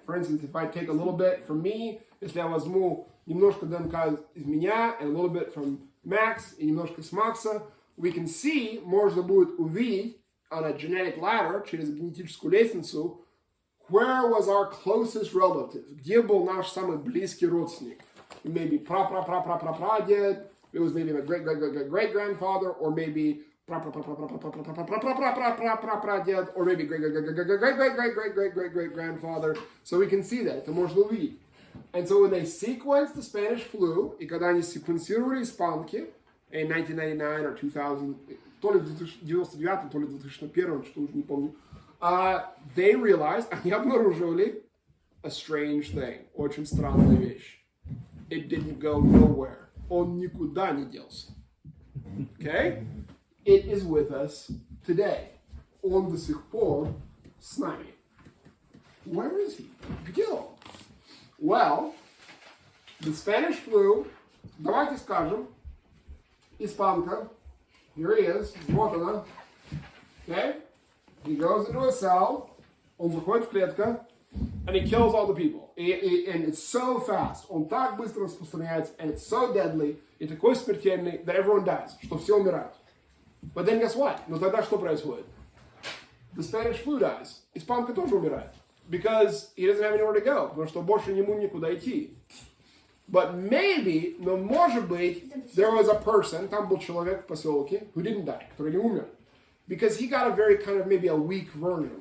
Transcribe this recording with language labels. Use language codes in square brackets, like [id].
[en] For instance, if I take a little bit from me, [ru] если я возьму немножко ДНК из меня, [en] and a little bit from Max, [ru] и немножко с Макса, [en] we can see, [ru] можно будет увидеть [en] on a genetic ladder, [ru] через генетическую лестницу, [en] where was our closest relative? [ru] Где был наш самый близкий родственник? [en] Maybe [ru] пра-пра-пра-пра-пра-прадед, [en] it was maybe my great-great-great-great-grandfather, or maybe [ru] пра-пра-пра-пра-пра-пра-пра-пра-пра-прадед, [en] or maybe great-great-great-great-great-great-great-great-grandfather. So we can see that, [ru] это можно увидеть. [en] And so when they sequenced the Spanish flu, [ru] и когда они секвенцировали испанки, [en] in 1999 or 2000, [ru] то ли в 1999, то ли в 2001, что уже не помню, [en] they realized, [ru] они обнаружили [en] a strange thing, [ru] очень странная вещь. [en] It didn't go nowhere. [ru] Он никуда не делся. [en] Okay? It is with us today. [ru] Он до сих пор с нами. [en] Where is he? [ru] Где он? [en] Well, the Spanish flu, [ru] давайте скажем, испанка, [en] here he is, [ru] вот она. [en] Okay? He goes into a cell, [ru] он заходит в клетку, [en] and he kills all the people. And it's so fast. [ru] Он так быстро распространяется, [en] and it's so deadly, [ru] и такой смертельный, [en] that everyone dies, [ru] что все умирают. [en] But then guess what? [ru] Но тогда что происходит? [en] The Spanish flu dies. [ru] Испанка тоже умирает. [en] Because he doesn't have anywhere to go. [ru] Потому что больше ему никуда идти. [en] But maybe, [ru] но может быть, [en] there was a person, [ru] там был человек в поселке, [en] who didn't die, [ru] который не умер. [en] Because he got a very kind of maybe a weak version.